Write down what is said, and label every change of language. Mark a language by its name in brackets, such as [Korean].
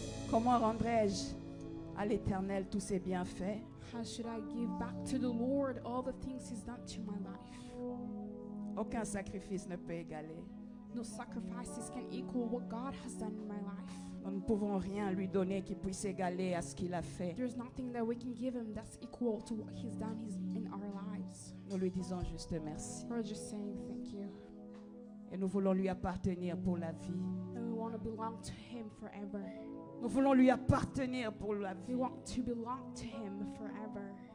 [French] Comment rendrai-je à l'Éternel tous ses bienfaits? [English] How should I give back to the Lord all the things He's done to my life? [French] Aucun sacrifice ne peut égaler. [English] No sacrifices can equal what God has done in my life. [French] Nous ne pouvons rien lui donner qui puisse égaler à ce qu'il a fait. [English] There's nothing that we can give Him that's equal to what He's done in our lives. [French] Nous lui disons juste merci. [English] We're just saying thank you. [French] Et nous voulons lui appartenir pour la vie. [English] And we want to belong to Him forever. [French] Nous voulons lui appartenir pour la [English] We [French] vie. [English] want to belong to Him forever.